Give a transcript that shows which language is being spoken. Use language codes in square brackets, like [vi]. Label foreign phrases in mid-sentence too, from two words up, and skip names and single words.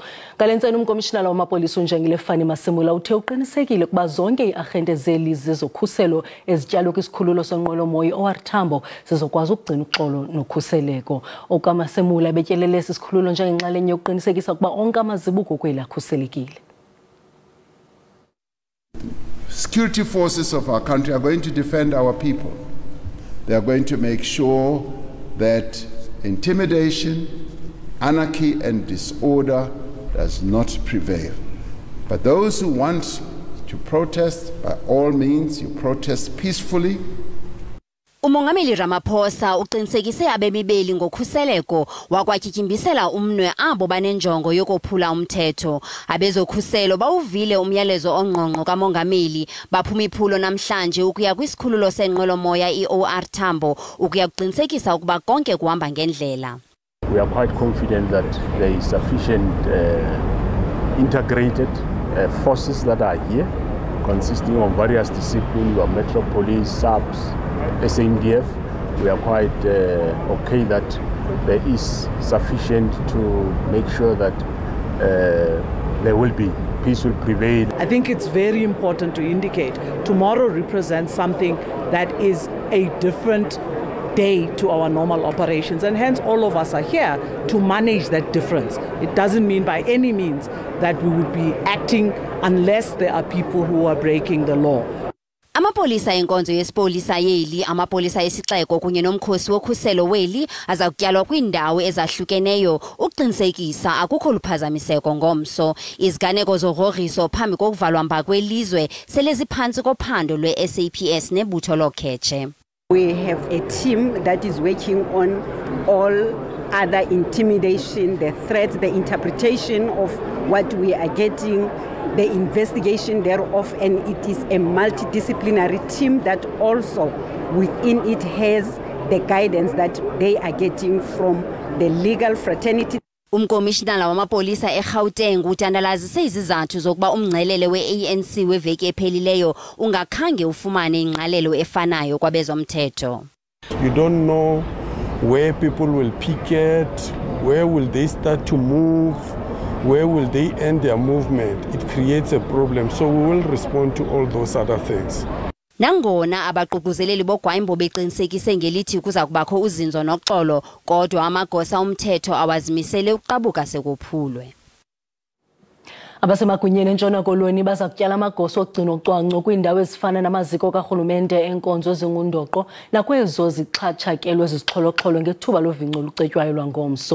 [xh] Ngalentseni umkomishinala wamapolisa uNjengelefani Masemula uthe uqinisekile ukuba zonke iagente zeli zezokhuselo ezityalwe kwisikhululo senqwelomoya OR Tambo zizokwazi ukugcina uxolo nokhuseleko. Masemula betyelele isikhululo njengenxalenye yokuqinisekisa ukuba onke amazibuko kweli akhuselekile. [en] Security forces of our country are going to defend our people. They are going to make sure that intimidation, anarchy and disorder does not prevail. But those who want to protest, by all means, you protest peacefully. [xh] Umongameli Ramaphosa uqinisekise abemibeli ngokhuseleko wakwatyityimbisela umnwe abo banenjongo yokuphula umthetho. Abezokhuselo bawuvile umyalezo ongqongqo kamongameli baphuma iphulo namhlanje ukuya kwisikhululo senqwelomoya iOR Tambo ukuya kuqinisekisa ukuba konke kuhamba ngendlela. [en] We are quite confident that there is sufficient integrated forces that are here, consisting of various disciplines, we have Metro Police, SABC, SABC. We are quite okay that there is sufficient to make sure that there will be peace will prevail. I think it's very important to indicate tomorrow represents something that is a different day to our normal operations, and hence all of us are here to manage that difference. It doesn't mean by any means that we would be acting unless there are people who are breaking the law. [xh] Amapolisa enkonzo yesipolisa yeli, amapolisa esixeko kunye nomkhosi wokhuselo weli aza kutyalwa kwiindawo ezahlukeneyo uqinisekisa akukho luphazamiseko ngomso. Iziganeko zogrogriso phambi kokuvalwa mba kwelizwe sele ziphantsi kophando lwe-SABC nebutho lokhetshe. [en] We have a team that is working on all other intimidation, the threats, the interpretation of what we are getting, the investigation thereof, and it is a multidisciplinary team that also within it has the guidance that they are getting from the legal fraternity. [xh] Umkomishinala wamapolisa eGauteng utandalazise izizathu zokuba umngcelele we-ANC weveki ephelileyo ungakhange ufumane ingqalelo efanayo kwabezomthetho. [en] You don't know where people will picket, where will they start to move, where will they end their movement. It creates a problem, so we will respond to all those other things. [xh] Nangona abaququzeleli bogwayimbo beqinisekise ngelithi kuza kubakho uzinzo noxolo, kodwa amagosa omthetho awazimisele uqabuka sekuphulwe. Abasemagunyeni eNtshona Koloni baza kutyala amagosa okugcina ucwangco kwiindawo ezifana namaziko karhulumente enkonzo ezingundoqo nakwezo zixhatshakelwe zizixholo-xholo ngethuba lovinco olucetywayo lwangomso.